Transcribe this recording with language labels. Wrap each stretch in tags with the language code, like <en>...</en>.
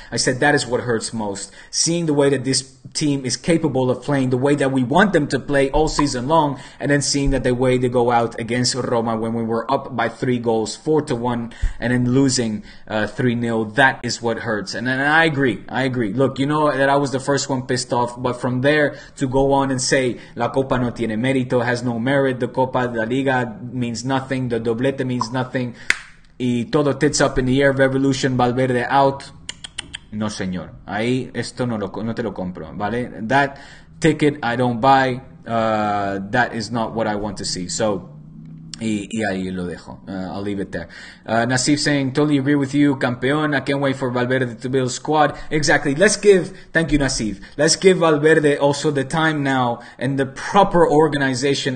<en>I said that is what hurts most. Seeing the way that this team is capable of playing, the way that we want them to play all season long, and then seeing that the way they go out against Roma when we were up by 3 goals, 4-1, and then losing 3-0, that is what hurts. And I agree. Look, you know that I was the first one pissed off, but from there to go on and say,</en> <es>La Copa no tiene mérito,</es> <en>has no merit, the Copa, la Liga means nothing, the doblete means nothing,</en> <es>y todo</es> <en>tits up in the air, revolution, Valverde out.</en> <es>No, señor. Ahí esto no te lo compro, ¿vale?</es> <en>That ticket I don't buy. That is not what I want to see. So,</en> <es>y ahí lo dejo.</es> <en>I'll leave it there. Nasif saying, totally agree with you. Campeón. I can't wait for Valverde to build a squad. Exactly. Thank you, Nasif. Let's give Valverde also the time now and the proper organization.</en>